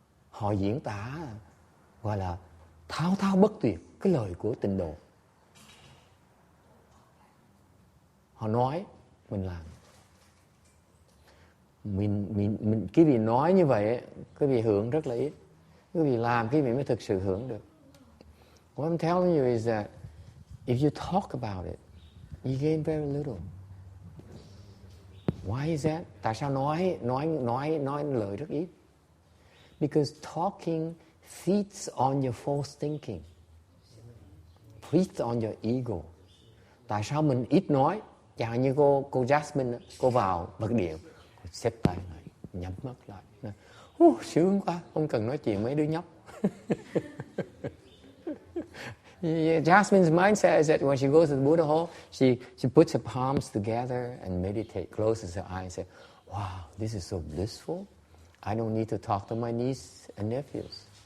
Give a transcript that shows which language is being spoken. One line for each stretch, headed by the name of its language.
Vietnamese: Họ diễn tả gọi là thao bất tuyệt cái lời của tịnh độ. Họ nói mình làm. Mình cái vị nói như vậy cái vị hưởng rất là ít. Cái vị làm cái vị mới thực sự hưởng được.
English: What I'm telling you is that if you talk about it, you gain very little. Why is that?
Vietnamese: Tại sao nói lời rất ít?
English: Because talking feeds on your false thinking, feeds on your ego.
Vietnamese: Tại sao mình ít nói? Chẳng như cô Jasmine, cô vào bật điện, xếp tay lại, nhắm mắt lại. Sướng quá, không cần nói chuyện mấy đứa nhóc.
English: Jasmine's mindset is that when she goes to the Buddha hall, she puts her palms together and meditate, closes her eyes and says, wow, this is so blissful. I don't need to talk to my niece and nephews.